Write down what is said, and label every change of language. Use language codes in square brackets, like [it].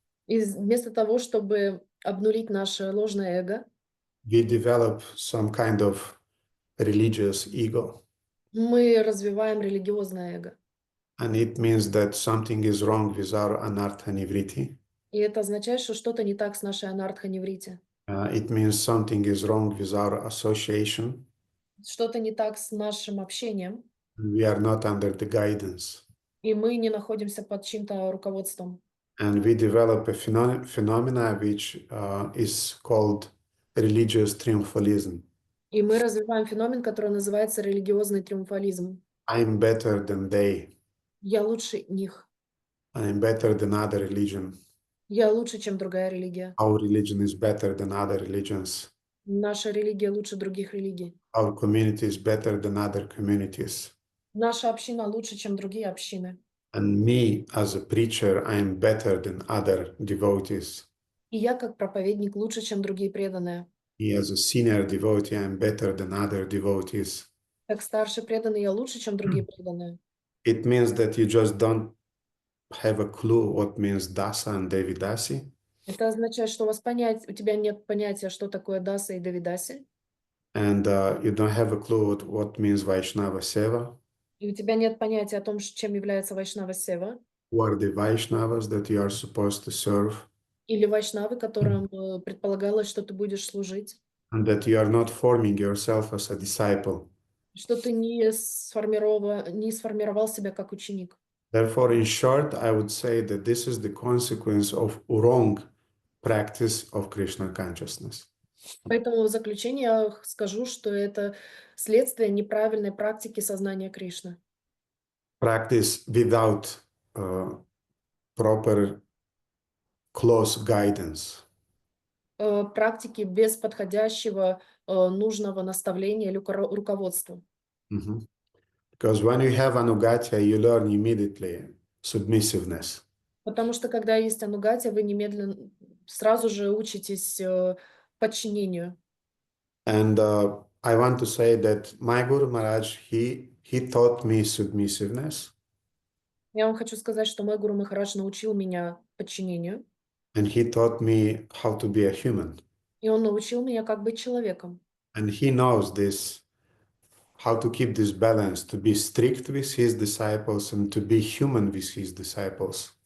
[ru] И вместо того, чтобы обнулить наше ложное эго, [en] we develop some kind of religious ego. [ru] Мы развиваем религиозное эго. [en] And it means that something is wrong with our anartha nivriti. [ru] И это означает, что что-то не так с нашей анартха-неврити. [en] It means something is wrong with our association. [ru] Что-то не так с нашим общением, [en] We are not under the guidance. [ru] и мы не находимся под чьим-то руководством. [en] And we develop a phenomena which is called religious triumphalism. [ru] И мы развиваем феномен, который называется религиозный триумфализм. [en] I'm better than they. [ru] Я лучше них. [en] I'm better than other religion. [ru] Я лучше, чем другая религия. [en] Our religion is better than other religions. [ru] Наша религия лучше других религий. [en] Our community is better than other communities. [ru] Наша община лучше, чем другие общины. [en] And me, as a preacher, I am better than other devotees. [ru] И я, как проповедник, лучше, чем другие преданные. [en] Me, as a senior devotee, I am better than other devotees. [ru] Как старший преданный, я лучше, чем другие преданные. [en] It means that you just don't have a clue what means dasa and devidasi. [ru] Это означает, что у тебя нет понятия, что такое даса и девидаси, [en] And you don't have a clue what means Vaishnava Seva. [ru] и у тебя нет понятия о том, чем является Вайшнава Сева, [en] Who are the Vaishnavas that you are supposed to serve? [ru] или Вайшнавы, которым предполагалось, что ты будешь служить, [en] And that you are not forming yourself as a disciple. [ru] что ты не сформировал себя как ученик. [en] Therefore, in short, I would say that this is the consequence of wrong practice of Krishna consciousness. [ru] Поэтому в заключение я скажу, что это следствие неправильной практики сознания Кришны. [en] Practice without proper close guidance. [ru] Практики без подходящего нужного наставления или руководства. Mhm. [en] Because when you have anugatya, you learn immediately submissiveness. [ru] Потому что когда есть анугатия, вы немедленно сразу же учитесь подчинению. [en] And I want to say that my Guru Maharaj, he taught me submissiveness. [ru] Я вам хочу сказать, что мой Гуру Махарадж научил меня подчинению, [en] And he taught me how to be a human. [ru] и он научил меня, как быть человеком. [en] And he knows this, how to keep this balance, to be strict with his disciples and to be human with his disciples.